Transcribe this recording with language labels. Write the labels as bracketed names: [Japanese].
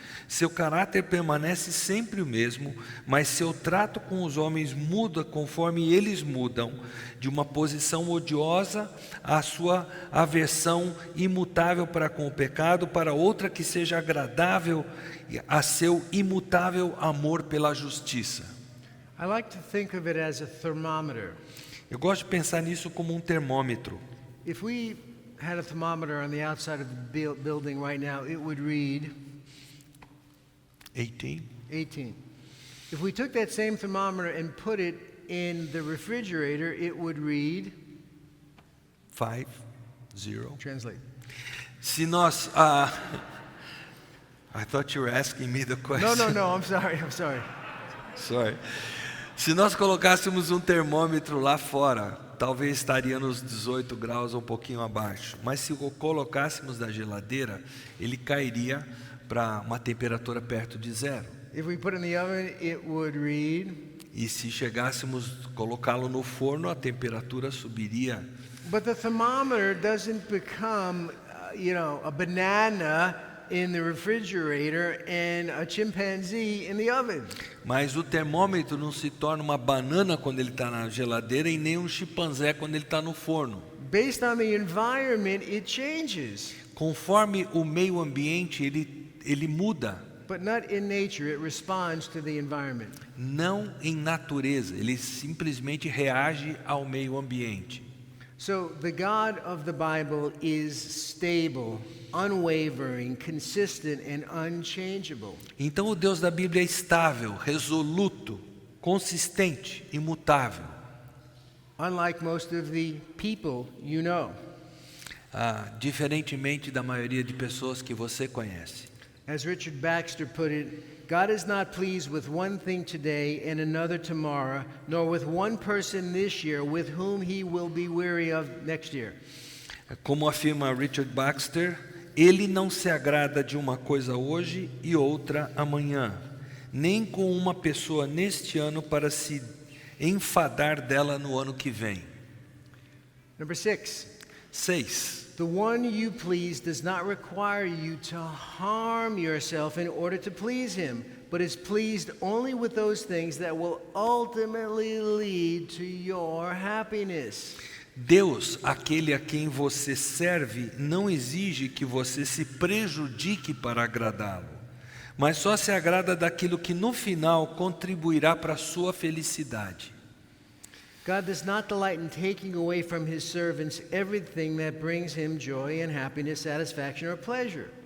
[Portuguese] Seu caráter permanece sempre o mesmo, mas seu trato com os homens muda conforme eles mudam, de uma posição odiosa à sua aversão imutável para com o pecado, para outra que seja agradável a seu imutável amor pela justiça. [English] I like to think of it as a thermometer. [Portuguese] Eu gosto de pensar nisso como um termômetro. [English] If we had a thermometer on the outside of the building right now, it would read 18. 18. If we took that same thermometer and put it in the refrigerator, it would read 5, 0. translate. [Portuguese] Se nós... [English] I thought you were asking me the question. No, I'm sorry. Sorry. [Portuguese] Se nós colocássemos um termômetro lá fora, talvez estaria nos 18 graus ou um pouquinho abaixo. Mas se o colocássemos na geladeira, ele cairia para uma temperatura perto de 0. [English] If we put it in the oven, it would read. [Portuguese] E se chegássemos colocá-lo no forno, a temperatura subiria. [English] But the thermometer doesn't become, a banana in the refrigerator and a chimpanzee in the oven. [Portuguese] Mas o termômetro não se torna uma banana quando ele está na geladeira e nem um chimpanzé quando ele está no forno. [English] Based on the environment, it changes. [Portuguese] Conforme o meio ambiente, ele muda. [English] But not in nature, it responds to the environment. [Portuguese] Não em natureza, ele simplesmente reage ao meio ambiente. [English] So the God of the Bible is stable, unwavering, consistent and unchangeable. [Portuguese] Então o Deus da Bíblia é estável, resoluto, consistente, imutável. [English] Unlike most of the people you know. [Portuguese] Diferentemente da maioria de pessoas que você conhece. [English] As Richard Baxter put it, God is not pleased with one thing today and another tomorrow, nor with one person this year with whom he will be weary of next year. [Portuguese] Como afirma Richard Baxter, ele não se agrada de uma coisa hoje e outra amanhã, nem com uma pessoa neste ano para se enfadar dela no ano que vem. [English] Number 6. 6. The one you please does not require you to harm yourself in order to please him, but is pleased only with those things that will ultimately lead to your happiness. [Portuguese] Deus, aquele a quem você serve, não exige que você se prejudique para agradá-lo, mas só se agrada daquilo que no final contribuirá para a sua felicidade. [English] God does not delight in taking away from his servants everything that brings him joy and happiness, satisfaction or pleasure.